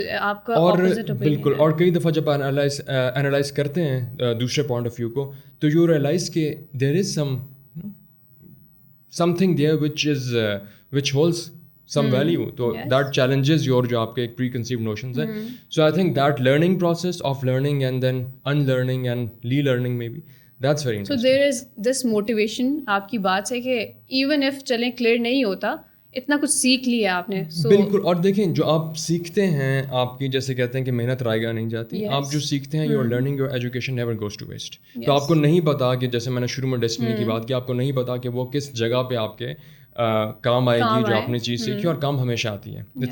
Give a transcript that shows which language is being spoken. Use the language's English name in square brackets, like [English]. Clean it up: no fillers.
[Urdu] اور بالکل, اور کئی دفعہ جب انالائز کرتے ہیں دوسرے پوائنٹ آف ویو کو تو [English] you realise [Urdu] کہ [English] There is something there which holds some value. So that challenges your [Urdu] جو آپ کے ایک پری کنسیوڈ نوشنز ہیں. [English] So I think that learning process of learning and then unlearning and relearning maybe that's very interesting. So there is this motivation [Urdu] آپ کی بات سے کہ even if چلیں کلیئر نہیں ہوتا اتنا کچھ سیکھ لیا آپ نے. بالکل, اور دیکھیں جو آپ سیکھتے ہیں, آپ کی جیسے کہتے ہیں کہ محنت رائے گا نہیں جاتی, آپ جو سیکھتے ہیں [English] You are learning, your education never goes to waste. [Urdu] تو آپ کو نہیں پتا کہ جیسے میں نے شروع میں ڈیسٹنی کی بات کی, آپ کو نہیں پتا کہ وہ کس جگہ پہ آپ کے کام آئے گی جو آپ نے چیز سیکھی, اور کام ہمیشہ آتی ہے.